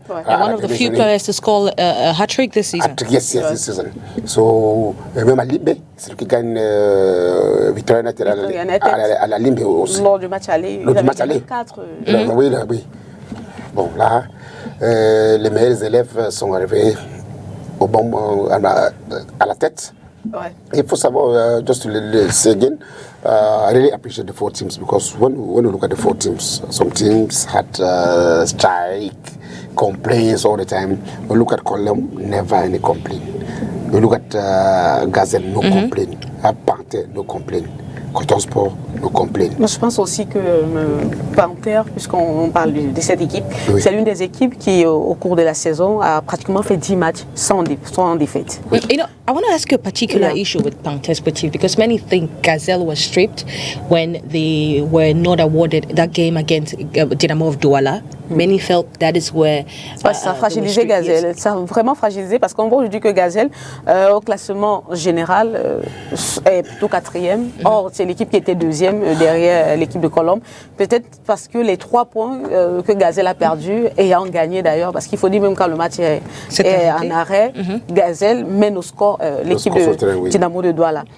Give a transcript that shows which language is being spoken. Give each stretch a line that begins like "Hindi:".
English: One of the few players to score a hat-trick this season. Yes, this season.
French: So, même à Limbe, c'est lui qui gagne Victoria United à la Limbe aussi. Lors du match aller, il avait 4. Oui. Bon, là, les meilleurs élèves sont arrivés à la tête. Il faut savoir,
English: just to say again, I really appreciate the 4 teams, because when you look at the 4 teams, some teams had strike, complaints all the time. When you look at Colombe, never any complaint. When you look at Gazelle, no complaint. At Panthère, no complaint. Coton Sport, no complaint.
French: Moi, je pense aussi que Panthère, puisqu'on parle de cette équipe, c'est l'une des équipes qui, au cours de la saison, a pratiquement fait 10 matchs sans défaite.
English: I want to ask you a particular issue with Panthers Sportif because many think Gazelle was stripped when they were not awarded that game against Dynamo of Douala. Many felt that is where...
French: ça a fragilisé Gazelle. Ça a vraiment fragilisé parce qu'on voit aujourd'hui que Gazelle, au classement général, est plutôt 4e. Or, c'est l'équipe qui était 2e derrière l'équipe de Colombe. Peut-être parce que les 3 points que Gazelle a perdus, ayant gagné d'ailleurs, parce qu'il faut dire même quand le match est en arrêt, Gazelle mène au score l'équipe de Dynamo de Douala.